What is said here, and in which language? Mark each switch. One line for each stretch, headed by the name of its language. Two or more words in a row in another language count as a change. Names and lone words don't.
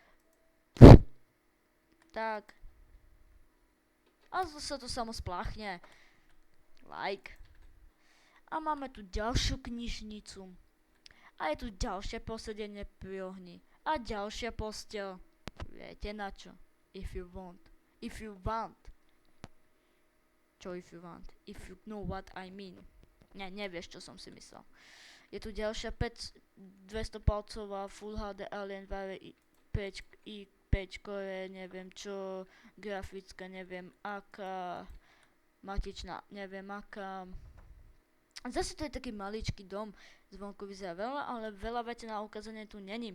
Slovak: Tak. A sa to samo spláchne. Like. A máme tu ďalšiu knižnicu. A je tu ďalšie posedenie pri ohni. A ďalšia posteľ. Viete na čo?
English: If you want. If you want. Čo if you want? If you know what I mean.
Slovak: Nevieš, čo som si myslel. Je tu ďalšia 200 palcová Full HD Alienware i5 core, neviem čo, grafická, neviem aká, matičná, neviem aká. Zase to je taký maličký dom, zvonku vyzerá veľa, ale veľa veci na ukázanie tu není.